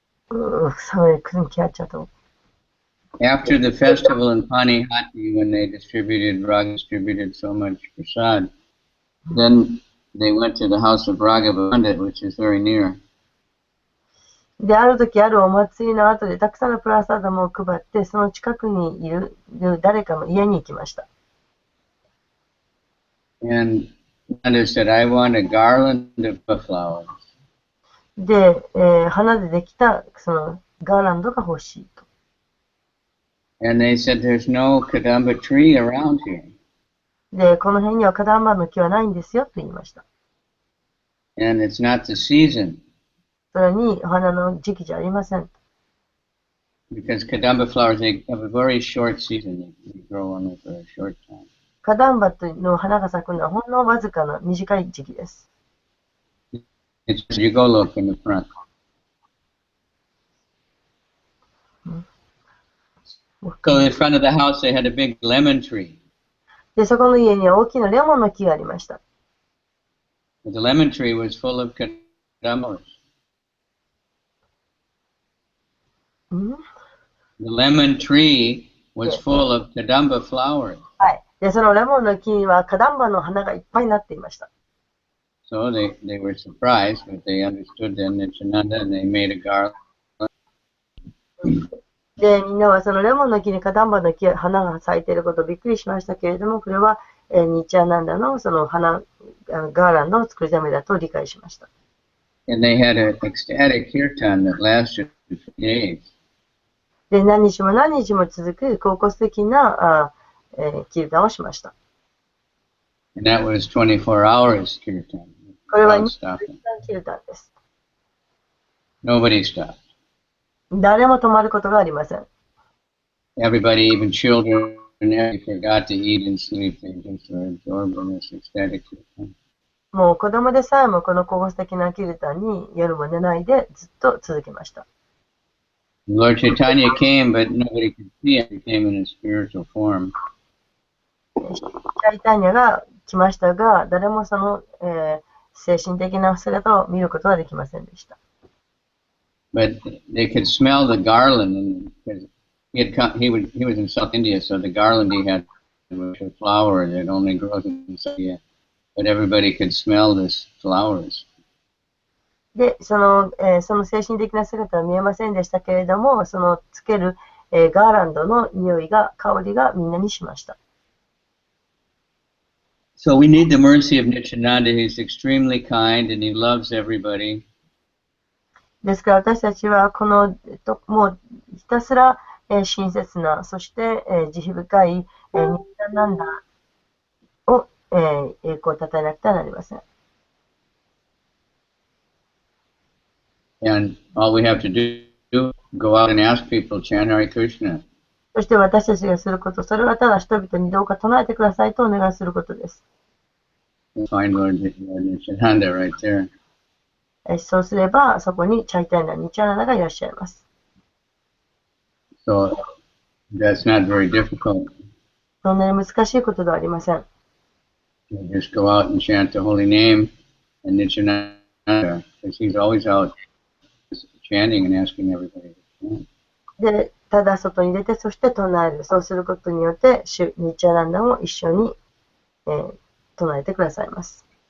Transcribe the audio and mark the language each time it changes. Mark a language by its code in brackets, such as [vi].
[ja] 寒い、 [en] couldn't catch it. After the festival in Panihati, when they distributed so much prasad, then they went to the house of Raghava Pandit, which is very near. [ja] で、ある時あるお祭りの後でたくさんのプラサダムを配って、その近くにいる誰かの家に行きました。 [en] And Nanda said, I want a garland of flowers. [ja] で、花でできたそのガーランドが欲しいと。 [en] And they said, there's no kadamba tree around here. [ja] で、この辺にはカダンバの木はないんですよと言いました。 [en] And it's not the season. [ja] それにお花の時期じゃありません。 [en] Because kadamba flowers, they have a very short season. They grow only for a short time. [ja] カダンバの花が咲くのはほんのわずかな短い時期です。 [en] It's, you go look in the front. So in front of the house, they had a big lemon tree. [ja] で、そこの家には大きなレモンの木がありました。 [en] The lemon tree was full of kadambas. The lemon tree was full of kadamba flowers. [ja] はい。で、そのレモンの木にはカダンバの花がいっぱいになっていました。 [en] So they were surprised, but they understood then Nityananda, and they made a garland. [ja] で、みんなはそのレモンの木にカダンバの木、花が咲いていることをびっくりしましたけれども、これは、ニチャナンダのその花、ガーランドを作るためだと理解しました。 [en] And they had an ecstatic kirtan that lasted for days. [ja] で、何日も何日も続く高校的なキルタンをしました。 [en] And that was 24 hours kirtan. [ja] これは [en] Without [ja] 24時 [en] stopping. [ja] 間キルタンです。 [en] Nobody stopped. [ja] 誰も止まることがありません。 [en] Everybody, even children, they forgot to eat and sleep. They just were absorbed in this ecstatic kirtan. [ja] もう子供でさえもこの高校的なキルタンに夜も寝ないでずっと続けました。 [en] Lord Chaitanya came, but nobody could see him. He came in a spiritual form. [ja] チャイタニャが来ましたが、誰もその、精神的な姿を見ることはできませんでした。 [en] But they could smell the garland, and because he was in South India, so the garland he had was a flower that only grows in South India. But everybody could smell this flowers. [ja] で、その精神的な姿は見えませんでしたけれども、そのつける、ガーランドの匂いが、香りがみんなにしました。 [en] So we need the mercy of Nityananda. He's extremely kind and he loves everybody. [ja] ですから私たちはこのもうひたすら、親切な、そして、慈悲深い、ニッタナンダを、栄光をたたえなくてはなりません。 [en] And all we have to do is go out and ask people, chant Hare Krishna. [ja] そして私たちがすること、それはただ人々にどうか唱えてくださいとお願いすることです。 [en] You'll find Lord Nityananda right there. [ja] そうすれば、そこにチャイタイナ、ニチャナナがいらっしゃいます。 [en] So that's not very difficult. [ja] そんなに難しいことではありません。 [en] You just go out and chant the holy name and Nityananda, because he's always out chanting and asking everybody to chant. [ja] で、ただ外に出て、そして唱える。そうすることによって、ニチャナンダも一緒に、唱えてくださいます。